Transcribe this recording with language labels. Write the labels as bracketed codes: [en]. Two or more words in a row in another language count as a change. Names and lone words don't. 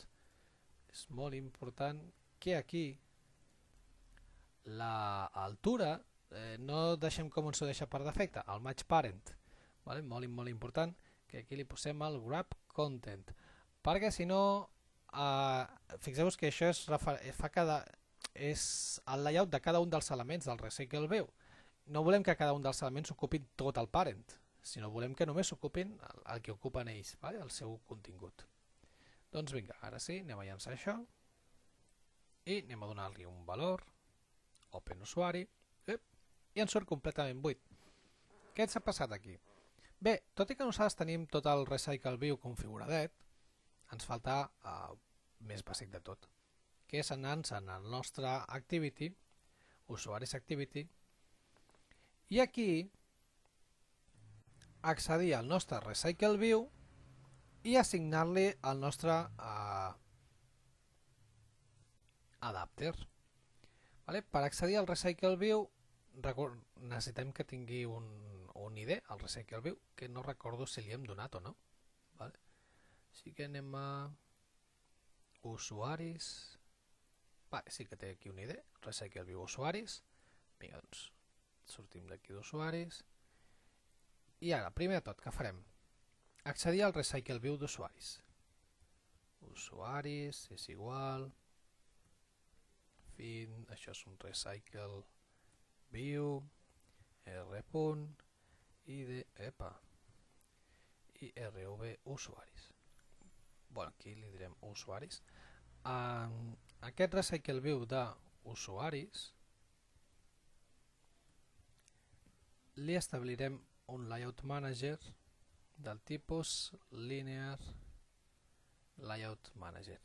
[ca] És molt important que aquí l'altura no deixem com ens ho deixa per defecte, el [en] match parent. [ca] Vale? Molt important que aquí li posem el [en] grab content, [ca] perquè si no, fixeu-vos que això és el layout de cada un dels elements del recycle view. No volem que cada un dels elements ocupin tot el parent, sinó volem que només ocupin el que ocupen ells, vale? El seu contingut. Doncs vinga, ara sí, anem a llançar això i anem a donar-li un valor, open usuari, i ens surt completament buit. Què ens ha passat aquí? Bé, tot i que nosaltres tenim tot el recycle view configuradet, ens falta més bàsic de tot, que és anar-nos en el nostre activity, usuaris activity, i aquí accedir al nostre recycle view i assignar-li el nostre adapter. Vale? Per accedir al recycle view necessitem que tingui un ID, el recycle view, que no recordo si li hem donat o no. Vale? Així que anem a usuaris. Sí que té aquí una idea, Recycle View usuaris. Vinga, doncs sortim d'aquí d'usuaris. I ara, primer de tot, què farem? Accedir al Recycle View d'usuaris. Usuaris és igual. Fin, això és un Recycle View. R. id, i rv usuaris. Bueno, aquí li direm usuaris. Aquest Recycle View d'usuaris li establirem un Layout Manager del tipus Linear Layout Manager.